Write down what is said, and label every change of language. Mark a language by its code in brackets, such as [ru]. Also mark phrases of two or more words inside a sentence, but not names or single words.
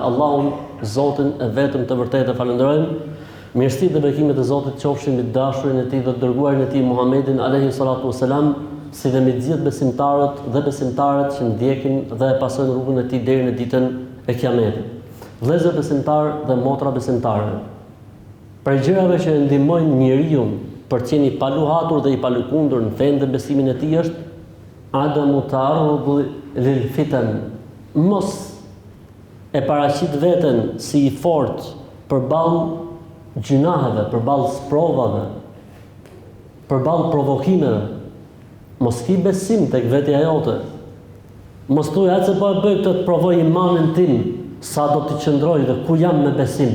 [sq] Allahun Zotin e vetëm të vërtetë falenderojmë. Mirësitë dhe bekimet e Zotit qofshin mbi dashurin e tij dhe të dërguarin e tij Muhammedin [ar] عليه الصلاة والسلام, [sq] si dhe me të gjithë besimtarët dhe besimtarët që ndjekin dhe e pasojnë rrugën e tij deri në ditën e Kiametit. Vëllezër besimtar dhe motra besimtare, për gjërave që ndihmojnë njeriu për të qenë i paluhatur dhe i palukundur në fenë dhe besimin e tij është [ar] عدم التعرض للفتن, [sq] mos e paraqit veten si i fortë përballë gjunaheve, përballë sprovave, përballë provokimeve, mos ki besim tek vetja jote. Mos thuaj atë se po e bëj këtë të provoj imanin tim, sa do të qëndroj dhe ku jam me besim.